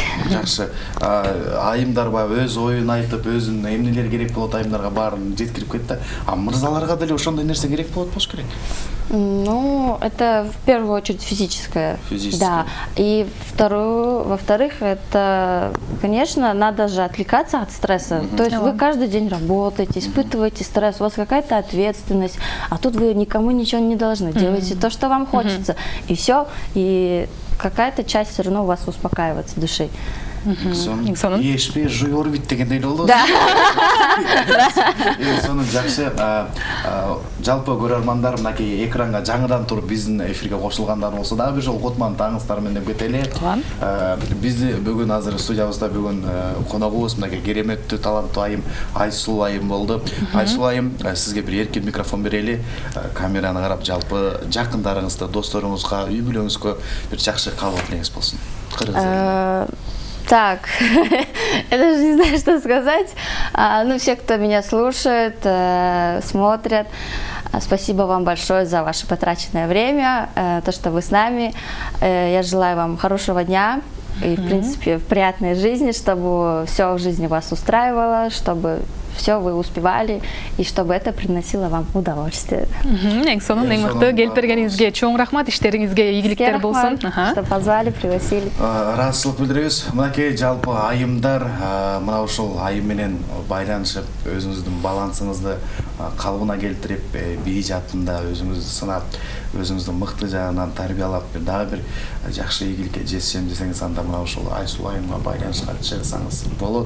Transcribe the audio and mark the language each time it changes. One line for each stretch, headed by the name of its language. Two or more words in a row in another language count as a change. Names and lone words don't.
Kyrgyz: Жакшы. Айымдар баягы өз оюн айтып, өзүнүн эмнелер керек болот айымдарга баарын жеткирип кетти. А мырзаларга деле ошондой нерсе керек болот болуш керек.
Russian: Ну, это в первую очередь физическое. Да. И во-вторых, это, конечно, надо же отвлекаться от стресса. То есть вы каждый день работаете, испытываете стресс, у вас какая-то ответственность, а тут вы никому ничего не должны. Делаете то, что вам хочется, и все. И какая-то часть все равно у вас успокаивается души.
Kyrgyz: Ешпей жуйор бит дегендей болду.
Russian: Да.
Kyrgyz: Сонун жакшы. Жалпы көрөрмандар мынакей экранга жаңыдан туруп биздин эфирге кошулгандар болсо дагы бир жолу Котман таңыңыздар менен деп кетели. Бизди бүгүн азыр студиябызда бүгүн коногубуз мынакей кереметтүү таланттуу айым Айсулуу айым болду. Айсулуу айым, сизге бир эркин микрофон берели. Камераны карап жалпы жакындарыңызды, досторуңузга, үй бүлөңүзгө бир жакшы каалоо тилеңиз болсун.
Russian: Так, я даже не знаю, что сказать. Ну, все, кто меня слушает, смотрят, спасибо вам большое за ваше потраченное время, то, что вы с нами. Я желаю вам хорошего дня и, в принципе, приятной жизни, чтобы все в жизни вас устраивало, чтобы все вы успевали, и чтобы это приносило вам удовольствие.
Kyrgyz: Эң сонун, эң мыкты келип бергениңизге чоң рахмат, иштериңизге ийгиликтер болсун.
Russian: Что позвали, пригласили.
Kyrgyz: Ыраазычылык билдиребиз. Мынакей жалпы айымдар мына ушул айым менен байланышып, өзүңүздүн балансыңызды калыбына келтирип, бий жаатында өзүңүздү сынап, өзүңүздүн мыкты жагынан тарбиялап, дагы бир жакшы ийгиликке жетишем десеңиз, анда мына ушул Айсулуу айымга байланышка чыгсаңыз болот.